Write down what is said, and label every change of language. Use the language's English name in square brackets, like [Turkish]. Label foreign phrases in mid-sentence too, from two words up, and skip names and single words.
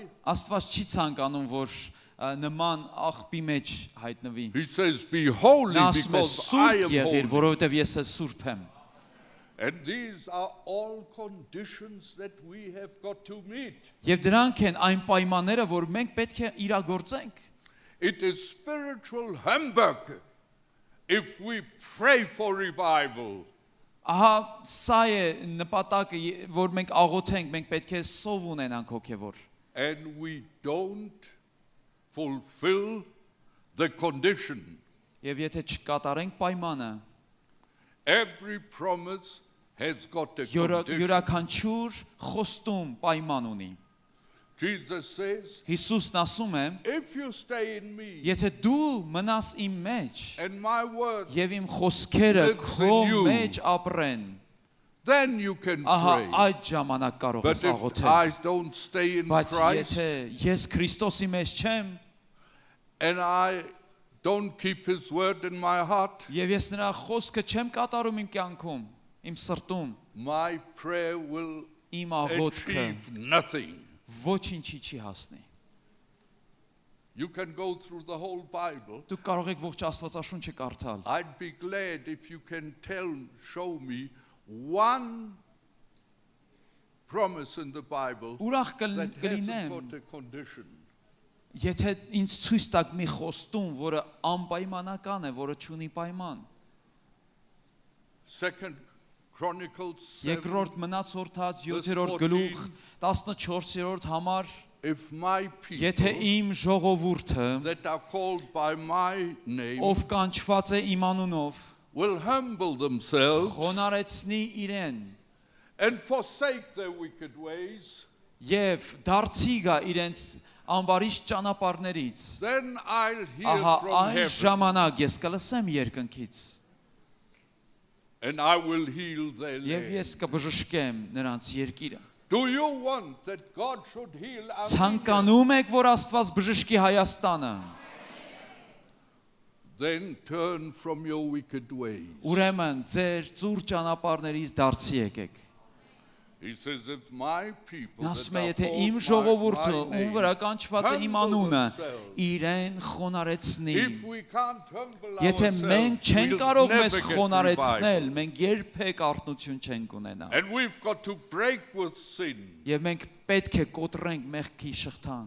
[Armenian] Աստված չի ցանկանում, որ նման աղբի մեջ հայտնվի։ [English] He says, be holy [Armenian] Նա ասում է [English] because I [Armenian] սուրբ [English] am [Armenian] եղիր, [English] holy. [Armenian] որովհետև ես էլ սուրբ եմ։ [English] And these are all conditions that we have got to meet. [Armenian] Եվ դրանք են այն պայմանները, որ մենք պետք է իրագործենք։ [English] It is spiritual humbug if we pray for revival [Armenian] Ահա սա է նպատակը, որ մենք աղոթենք, մենք պետք է սով ունենանք հոգևոր։ [English] and we don't fulfill the condition. [Armenian] Եվ եթե չկատարենք պայմանը, [English] Every promise has got a condition. [Armenian] յուրաքանչյուր խոստում պայման ունի։ [English] Jesus says, [Armenian] Հիսուսն ասում է, [English] if you stay in me [Armenian] եթե դու մնաս իմ մեջ [English] and my word, [Armenian] եւ իմ խոսքերը [English] lives [Armenian] քո [English] in you, [Armenian] մեջ ապրեն, [English] then you can [Armenian] ահա [English] pray. [Armenian] այդ ժամանակ կարող [English] But [Armenian] ես [English] if [Armenian] աղոթել։ [English] I don't stay in [Armenian] Բայց [English] Christ [Armenian] եթե ես Քրիստոսի մեջ չեմ [English] and I don't keep his word in my heart, [Armenian] եւ ես նրա խոսքը չեմ կատարում իմ կյանքում, իմ սրտում, [English] my prayer will [Armenian] իմ աղոթքը [English] achieve nothing. [Armenian] ոչինչի չի հասնի։ [English] You can go through the whole Bible. [Armenian] Դուք կարող եք ողջ Աստվածաշունչը կարդալ։ [English] I'd be glad if you can show me one promise in the Bible [Armenian] Ուրախ [English] that hasn't [Armenian] կլինեմ, [English] got a condition. [Armenian] եթե ինձ ցույց տաք մի խոստում, որը անպայմանական է, որը չունի պայման։ [English] Second Chronicles 7, [Armenian] Երկրորդ մնացորդած 7-րդ գլուխ 14-րդ համար, [English] if my [Armenian] եթե [English] people [Armenian] իմ ժողովուրդը, [English] that are called by my name [Armenian] ով կանչված է իմ անունով, [English] will humble themselves [Armenian] խոնարեցնի իրեն [English] and forsake their wicked ways, [Armenian] եւ դարձի գա իրենց անվարիշ ճանապարհներից, [English] then I'll hear [Armenian] ահա [English] from [Armenian] այն [English] heaven [Armenian] ժամանակ ես կլսեմ երկնքից [English] and I will heal their [Armenian] Եվ [English] land. [Armenian] ես կբժշկեմ նրանց երկիրը։ [English] Do you want that God should heal Armenia? [Armenian] Ցանկանում եք, որ Աստված բժշկի Հայաստանը։ [English] Then turn from your wicked ways. [Armenian] Ուրեմն ձեր ծուր ճանապարհներից դարձի եկեք։ [English] He says, if my people [Armenian] Նա ասում է, [English] that [Armenian] եթե [English] are [Armenian] իմ [English] called [Armenian] ժողովուրդը, [English] by [Armenian] ում [English] my [Armenian] վրա [English] name, [Armenian] կանչված է իմ անունը, իրեն խոնարեցնի։ [English] if we can't humble [Armenian] Եթե մենք [English] ourselves, [Armenian] չենք [English] we'll [Armenian] կարող [English] never [Armenian] մեզ [English] get [Armenian] խոնարեցնել, [English] revival. [Armenian] մենք երբեք արթնություն չենք ունենա։ [English] And we've got to break with sin. [Armenian] Եվ մենք պետք է կոտրենք մեղքի շղթան։